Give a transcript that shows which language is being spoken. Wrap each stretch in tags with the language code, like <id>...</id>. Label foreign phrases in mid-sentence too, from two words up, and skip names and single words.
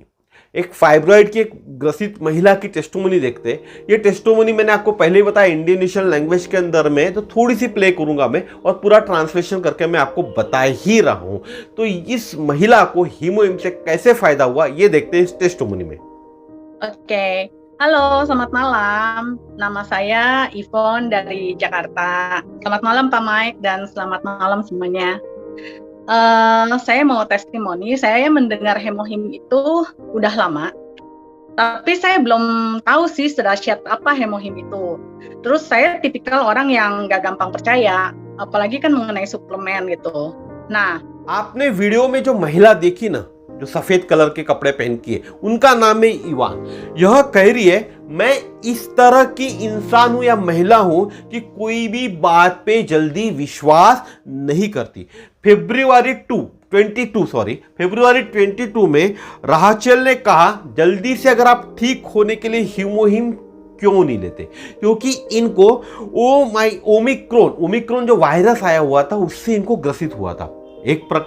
<hi>एक फाइब्रॉइड की एक ग्रसित महिला की टेस्टोमनी देखते हैं। ये टेस्टोमनी मैंने आपको पहले ही बताया</hi> <en>Indonesian language</en> <hi>के अंदर में, तो थोड़ी सी प्ले करूंगा मैं और पूरा ट्रांसलेशन करके मैं आपको बता ही रहा हूं। तो इस महिला को हीमोइम से कैसे फायदा हुआ ये देखते हैं इस टेस्टोमनी में।</hi> <id>Oke, halo, selamat malam. Nama saya Yvonne dari Jakarta. Selamat malam Pak Mike dan selamat malam semuanya. Saya mau testimoni. Saya mendengar hemohim itu udah lama, tapi saya belum tahu sih sedahsyat apa hemohim itu. Terus saya tipikal orang yang gak gampang percaya, apalagi kan mengenai suplemen gitu. Nah,</id> <hi>आपने वीडियो में जो महिला देखी ना, जो सफेद कलर के कपड़े पहन की है, उनका नाम है इवान। यह कह रही है मैं इस तरह की इंसान हूं या महिला हूं कि कोई भी बात पे जल्दी विश्वास नहीं करती। फरवरी 22 में राहचल ने कहा जल्दी से अगर आप ठीक होने के लिए हीमोहिम क्यों नहीं लेते, क्योंकि इनको ओमिक्रॉन जो वायरस आया हुआ था उससे इनको ग्रसित हुआ था।</hi>